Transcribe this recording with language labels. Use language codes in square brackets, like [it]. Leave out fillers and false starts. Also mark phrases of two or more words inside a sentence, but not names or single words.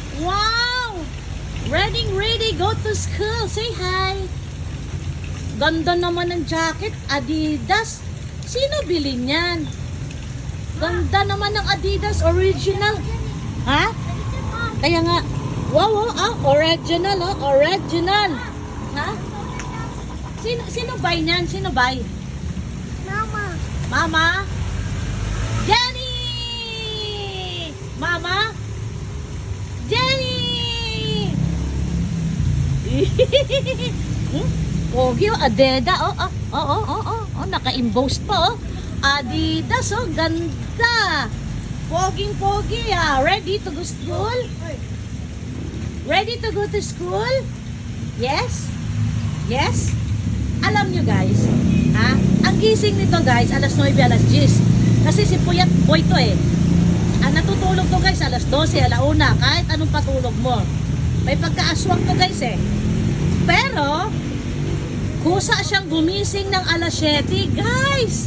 [en] Wow! Ready, go to school. Say hi. [tl] Ganda naman ng jacket. Adidas. Sino bili niyan? Ganda naman ng Adidas. Original. Ha? Kaya nga. Wow, original, original. Ha? Sino buy niyan? Sino buy? Mama. Mama? Jenny! Mama? Jenny! Pogi, Adeda. Naka-embossed pa, oh. Adidas, oh. Ganda. Poging-pogi, ah. [en] Ready to go school? Ready to go to school? Yes? Yes? [tl] Alam nyo, guys, ha? Ang gising nito, guys, alas 9, alas 10. Kasi si Puyat Boy to, eh. Ang natutulog to, guys, alas 12, alauna. Kahit anong patulog mo. May pagkaaswang to, guys, eh. Pero, kusa siyang gumising ng alas 7, guys.